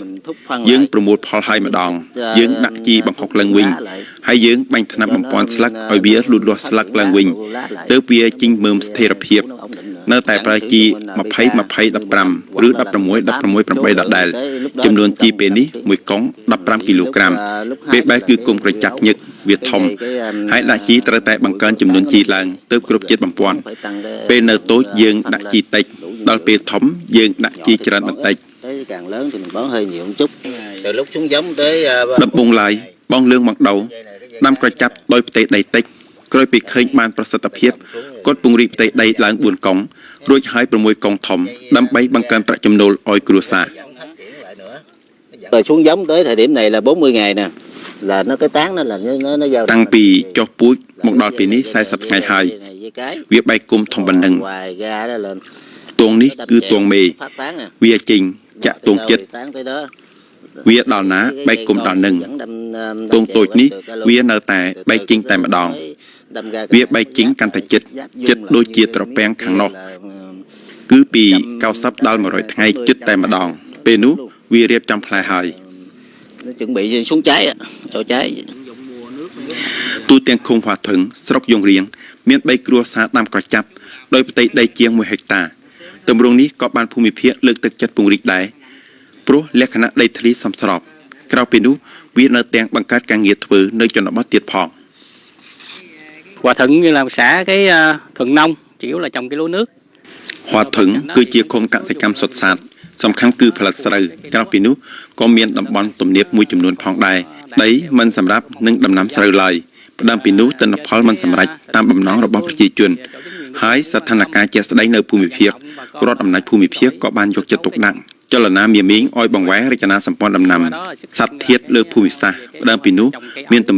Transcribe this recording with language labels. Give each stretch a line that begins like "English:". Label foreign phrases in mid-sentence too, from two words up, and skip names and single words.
Khmer: យើងប្រមូលផលហើយម្ដងយើងដាក់ជីបង្ខុកឡើងវិញហើយយើងបាញ់ថ្នាំបំពន់ស្លឹកឲ្យវាលូតលាស់ស្លឹកឡើងវិញទើបវាជីងមើមស្ថិរភាពនៅតែប្រើជី20 20 15ឬ16 16 8ដដែលចំនួនជីពេលនេះមួយកុង15គីឡូក្រាមពេលបែបគឺគុំក្រចាប់ញឹកវាធំហើយដាក់ជីត្រូវតែបង្កើនចំនួនជីឡើងទើបគ្រប់ជាតិបំពន់ពេលនៅតូចយើងដាក់ជីតិចដល់ពេលធំយើងដាក់ជីច្រើនបន្តិច
Vietnamese: càng lớn thì mình bón hơi nhiều một chút từ lúc xuống giống tới
Khmer: ដំបងឡាយបងលឿងមកដោដាំក្រចាប់ដោយផ្ទៃដីតិចក្រោយពីឃើញបានប្រសិទ្ធភាពគាត់ពង្រីកផ្ទៃដីឡើង4កុងរួចហើយ6កុងធំដើម្បីបង្កើនប្រាក់ចំណូលឲ្យគ្រួសារ
Vietnamese: rồi xuống giống tới thời điểm này là 40 ngày nè là nó cái tán nó là nó giao
Khmer: តាំងពីចុះពូជមកដល់ពេលនេះ40ថ្ងៃហើយវាបែកគុំធំប៉ុណ្ណឹងទងនេះគឺទងមេវាចេញចាក់ទងចិត្តវាដល់ណាបែកគុំដល់នឹងទងតូចនេះវានៅតែបែកចេញតែម្ដងវាបែកចេញកាន់តែចិត្តដូចជាត្រពាំងខាងនោះគឺពី90ដល់100ថ្ងៃចិត្តតែម្ដងពេលនោះវារៀបចំផ្លែហើយ
Vietnamese: chuẩn bị xuống trái cho trái
Khmer: ទូទាំងឃុំហွာធឹងស្រុកយងរៀងមាន3គ្រួសារដាំក្រចាប់ដោយផ្ទៃដីជាង1ហិកតាទម្រង់នេះក៏បានភូមិភាគលើកទឹកចិត្តពង្រីកដែរព្រោះលក្ខណៈដីធ្លីសមស្របក្រៅពីនោះវានៅទាំងបង្កើតការងារធ្វើនៅជនបទទៀតផង
Vietnamese: Hòa Thuận như là xã cái thuận nông chủ yếu là trồng cái lúa nước
Khmer: ហွာធឹងគឺជាឃុំកសិកម្មសុទ្ធសាធសំខាន់គឺផលិតស្រូវក្រៅពីនោះក៏មានតំបន់ទំនាបមួយចំនួនផងដែរដីមិនសម្រាប់នឹងដំណាំស្រូវឡើយផ្ដើមពីនោះទិន្នផលមិនសម្រេចតាមបំណងរបស់ប្រជាជនហើយស្ថានភាព ជាក់ស្ដែងនៅភូមិភាគរដ្ឋអំណាចភូមិភាគក៏បានយកចិត្តទុកដាក់ចលនាមាមីងឲ្យបង្វែររចនាសម្ព័ន្ធដំណាំសត្វធាតុលើភូមិសាស្ត្រផ្ដើមពីនោះមានទម្រ